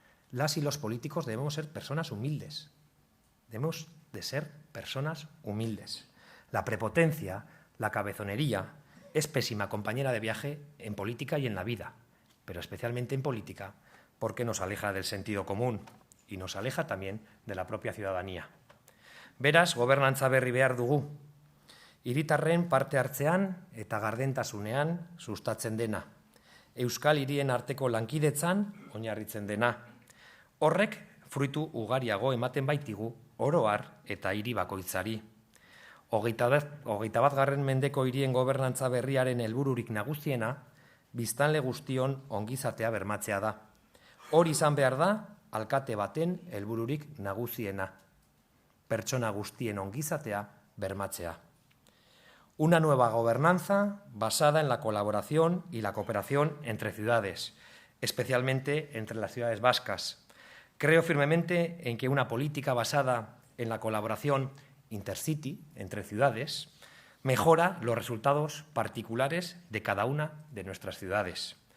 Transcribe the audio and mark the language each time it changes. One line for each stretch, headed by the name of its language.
Spanish: Las y los políticos debemos ser personas humildes. Debemos de ser personas humildes. La prepotencia, la cabezonería, es pésima compañera de viaje en política y en la vida, pero especialmente en política porque nos aleja del sentido común y nos aleja también de la propia ciudadanía.
Basque: Beraz, gobernantza berri behar dugu. Hiritarren parte hartzean eta gardentasunean sustatzen dena. Euskal hirien arteko lankidetzan oinarritzen dena. Horrek fruitu ugariago ematen baitigu oro har eta hiri bakoitzari. 21. mendeko hirien gobernantza berriaren helbururik nagusiena biztanle guztion ongizatea bermatzea da. Hori izan behar da alkate baten helbururik nagusiena. Pertsona guztien ongizatea bermatzea.
Spanish: Una nueva gobernanza basada en la colaboración y la cooperación entre ciudades, especialmente entre las ciudades vascas. Creo firmemente en que una política basada en la colaboración intercity entre ciudades mejora los resultados particulares de cada una de nuestras ciudades.